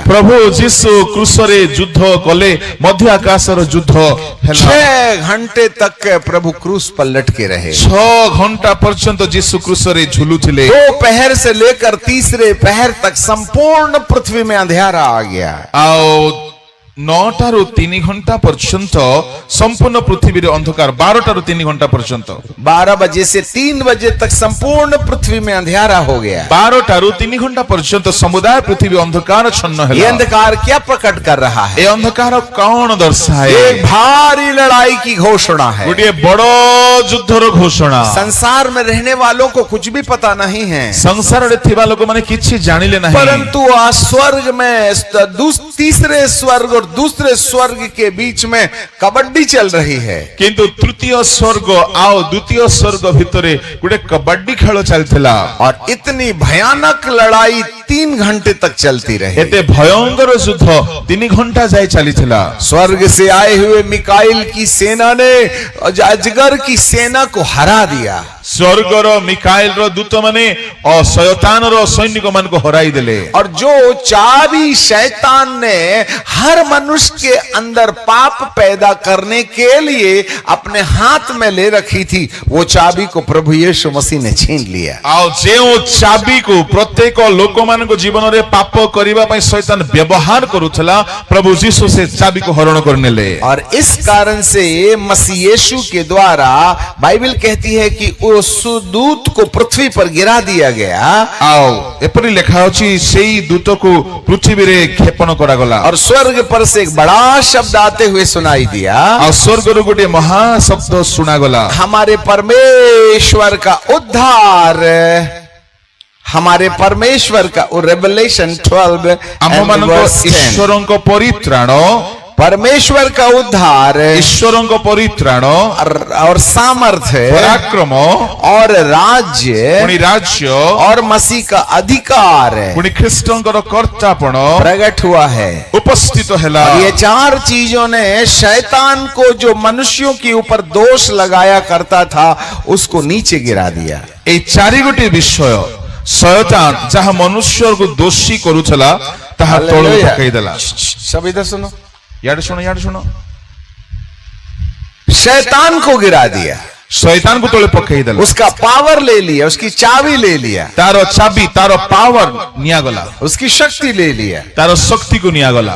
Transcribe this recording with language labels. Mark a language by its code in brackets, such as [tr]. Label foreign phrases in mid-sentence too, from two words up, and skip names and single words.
[or] ପ୍ରଭୁ ଯୀଶୁ କ୍ରୁଶ ରେ ଯୁଦ୍ଧ କଲେ ମଧ୍ୟ ଆକାଶ ରୋ ଯୁଦ୍ଧ ହେଲା। [hi] 6 घंटे तक प्रभु क्रूस पर लटके रहे, [or] 6 ଘଣ୍ଟା ପର୍ଯ୍ୟନ୍ତ ଯୀଶୁ କ୍ରୁଶ ରେ ଝୁଲୁଥିଲେ। [hi] दोपहर से लेकर तीसरे पहर तक संपूर्ण पृथ्वी में अंधेरा आ गया। [or] ଆଉ 9ଟାରୁ 3 ଘଣ୍ଟା ପର୍ଯ୍ୟନ୍ତ ସମ୍ପୂର୍ଣ୍ଣ ପୃଥିବୀରେ ଅନ୍ଧକାର। 12ଟାରୁ 3 ଘଣ୍ଟା ପର୍ଯ୍ୟନ୍ତ [hi] 12 बजे से 3 बजे तक संपूर्ण पृथ्वी में अंधेरा हो गया। [or] 12ଟାରୁ 3 ଘଣ୍ଟା ପର୍ଯ୍ୟନ୍ତ ସମୁଦାୟ ପୃଥିବୀ ଅନ୍ଧକାରଚ୍ଛନ୍ନ [hi] ये [or] ହେଲା। [hi] अंधकार क्या प्रकट कर रहा है? [or] ଏ ଅନ୍ଧକାର କଣ ଦର୍ଶାଏ? [hi] एक भारी लड़ाई की घोषणा है। [or] ଗୋଟିଏ ବଡ଼ ଯୁଦ୍ଧର ଘୋଷଣା। [hi] संसार में रहने वालों को कुछ भी पता नहीं है, [or] ସଂସାରରେ ଥିବା ଲୋକମାନେ କିଛି ଜାଣିଲେ ନାହିଁ, [hi] परंतु आज स्वर्ग में तीसरे स्वर्ग और दूसरे स्वर्ग के बीच में कबड्डी चल रही है। [or] କିନ୍ତୁ ତୃତୀୟ ସ୍ୱର୍ଗ ଆଉ ଦ୍ୱିତୀୟ ସ୍ୱର୍ଗ ଭିତରେ ଗୋଟେ କବାଡି ଖେଳ ଚାଲିଥିଲା। [hi] और इतनी भयानक लड़ाई 3 घंटे तक चलती रही। [or] ଏତେ ଭୟଙ୍କର ଯୁଦ୍ଧ 3 ଘଣ୍ଟା ଯାଏ ଚାଲିଥିଲା। [hi] स्वर्ग से आए हुए मिकाइल की सेना ने अजगर की सेना को हरा दिया। [or] ସ୍ୱର୍ଗର ମିକାଏଲର ଦୂତମାନେ ଶୟତାନର ସୈନିକମାନଙ୍କୁ ହରାଇ ଦେଲେ। [hi] और जो चाबी शैतान ने हर मनुष्य के अंदर पाप पैदा करने के लिए अपने हाथ में ले रखी थी, वो चाबी को प्रभु यीशु मसीह ने छीन लिया। [or] ଆଉ ଯେଉଁ ଚାବିକୁ ପ୍ରତ୍ୟେକ ଲୋକମାନଙ୍କ ଜୀବନରେ ପାପ କରିବା ପାଇଁ ଶୈତାନ ବ୍ୟବହାର କରୁଥିଲା, ପ୍ରଭୁ ଯୀଶୁ ସେ ଚାବିକୁ ହରଣ କରିନେଲେ। [hi] और इस कारण से मसीह यीशु के द्वारा बाइबल कहती है कि उस दूत को पृथ्वी पर गिरा दिया गया। [or] ଆଉ ଏପରି ଲେଖା ଅଛି ସେଇ ଦୂତକୁ ପୃଥିବୀରେ କ୍ଷେପଣ କରାଗଲା। [hi] और स्वर्ग पर से एक बड़ा शब्द आते हुए सुनाई दिया। [or] ଆଉ ସ୍ୱର୍ଗରୁ ଗୋଟିଏ ମହା ଶବ୍ଦ ଶୁଣାଗଲା। [hi] हमारे परमेश्वर का उद्धार, हमारे परमेश्वर का रेवलेशन 12 [or] ଆମମାନଙ୍କ ଈଶ୍ୱରଙ୍କ ପରିତ୍ରାଣ, [hi] परमेश्वर का उद्धार, [or] ଈଶ୍ୱରଙ୍କ ପରିତ୍ରାଣ [hi] और सामर्थ्य [or] ପରାକ୍ରମ, [hi] और राज्य [or] ପୁଣି ରାଜ୍ୟ, [hi] और मसीह का अधिकार [or] ପୁଣି ଖ୍ରୀଷ୍ଟଙ୍କର କର୍ତ୍ତାପଣ [hi] प्रकट हुआ है। [or] ଉପସ୍ଥିତ ହେଲା। [hi] और ये 4 चीजों ने शैतान को जो मनुष्यों के ऊपर दोष लगाया करता था, उसको नीचे गिरा दिया। [or] ଏଇ 4 ଗୋଟି ବିଷୟ ଶୟତାନ ଯାହା ମନୁଷ୍ୟକୁ ଦୋଷୀ କରୁଥିଲା ତାହା ତଳକୁ ପକାଇଦେଲା। [hi] सब इधर सुनो, यार सुनो शैतान को गिरा दिया, [or] ଶୟତାନ କୁ ତଳେ ପକାଇଦେଲା, [hi] उसका पावर ले लिया, उसकी चाबी ले लिया, [or] ତାର ଚାବି ତାର ପାୱାର ନିଆଗଲା, [hi] उसकी शक्ति ले लिया। [or] ତାର ଶକ୍ତି କୁ ନିଆଗଲା।